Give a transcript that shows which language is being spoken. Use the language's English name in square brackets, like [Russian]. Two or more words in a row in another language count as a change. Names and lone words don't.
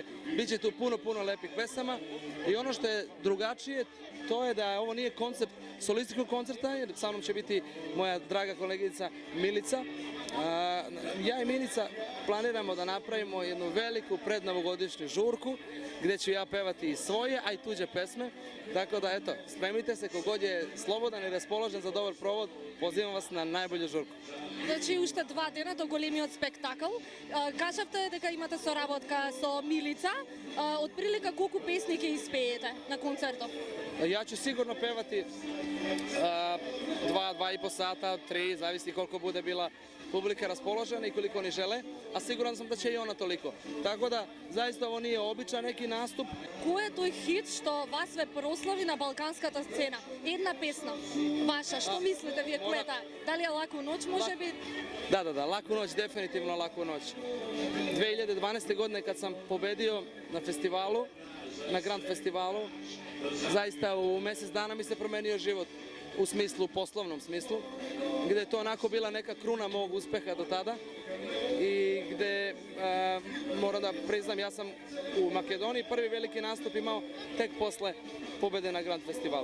[Serbian] Biće tu puno lepih pesama. I ono što je drugačije, to je da ovo nije koncept solističkog koncerta, jer sa mnom će biti moja draga kolegica Milica. Ja i Milica planiramo da napravimo jednu veliku prednovogodišnju žurku, gde ću ja pevati i svoje, a i tuđe pesme. Tako da, eto, spremite se, kogod je slobodan i raspoložen za dobar provod, pozivam vas na najbolju žurku. [Macedonian] Значи, уште 2 дена до големиот спектакл. Кажавте дека имате соработка со Милица. Отприлика колку песни ќе испеете на концертот? [Serbian] Ja ću sigurno pevati 2,5 sata, 3, zavisi koliko bude bila publika raspoložena i koliko oni žele, a siguran sam da će i ona toliko. Tako da, zaista ovo nije običan neki nastup. [Macedonian] Кој е тој хит што вас ве прослави на балканската сцена? Една песна ваша, што мислите вие која е таа? Дали е Лаку ноќ, може би? [Serbian] Da, Laku noć, definitivno Laku noć. 2012. godine kad sam pobedio na festivalu, na Grand festivalu, zaista u mjesec dana mi se promenio život u smislu, poslovnom smislu, gde je to onako bila neka kruna mog uspeha do tada i gde, moram da priznam, ja sam u Makedoniji prvi veliki nastup imao tek posle pobede na Grand festivalu.